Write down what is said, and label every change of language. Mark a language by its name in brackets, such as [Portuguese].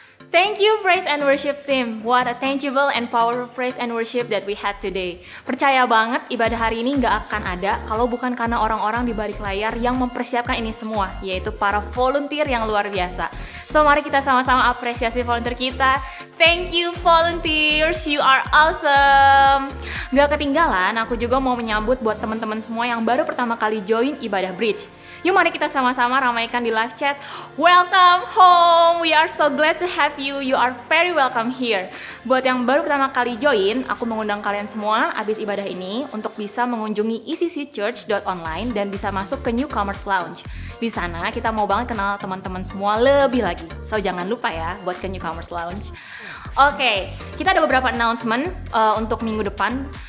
[English] Thank you praise and worship team. What a tangible and powerful praise and worship that we had today. [Indonesian] Percaya banget ibadah hari ini gak akan ada kalau bukan karena orang-orang di balik layar yang mempersiapkan ini semua, yaitu para volunteer yang luar biasa. So mari kita sama-sama apresiasi volunteer kita. [English] Thank you volunteers, you are awesome. [Indonesian] Gak ketinggalan, aku juga mau menyambut buat teman-teman semua yang baru pertama kali join ibadah Bridge. Yuk mari kita sama-sama ramaikan di live chat. [English] Welcome home, we are so glad to have you. You are very welcome here. [Indonesian] Buat yang baru pertama kali join, aku mengundang kalian semua abis ibadah ini untuk bisa mengunjungi eccchurch.online dan bisa masuk ke Newcomers Lounge. Di sana kita mau banget kenal teman-teman semua lebih lagi. So jangan lupa ya buat ke Newcomers Lounge. Oke, kita ada beberapa announcement untuk minggu depan.